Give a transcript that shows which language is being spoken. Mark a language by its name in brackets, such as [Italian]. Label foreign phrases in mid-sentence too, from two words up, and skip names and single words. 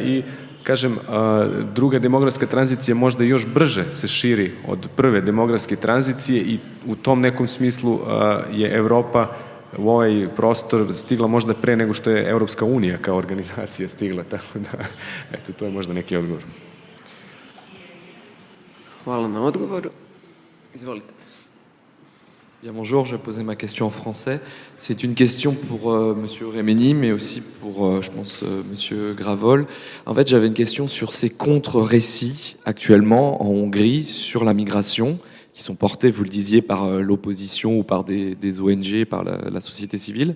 [Serbian] I kažem, druga demografska tranzicija možda još brže se širi od prve demografske tranzicije i u tom nekom smislu je Evropa u ovaj prostor stigla možda pre nego što je Europska unija kao organizacija stigla, tako da, eto, to je možda neki odgovor. [Croatian] Hvala na odgovoru. Izvolite. [French] Bien, bonjour, je vais poser ma question en français. C'est une question pour Monsieur Remeni, mais aussi pour, je pense, Monsieur Gravol. En fait, j'avais une question sur ces contre-récits actuellement en Hongrie sur la migration, qui sont portés, vous le disiez, par l'opposition ou par des ONG, par la société civile.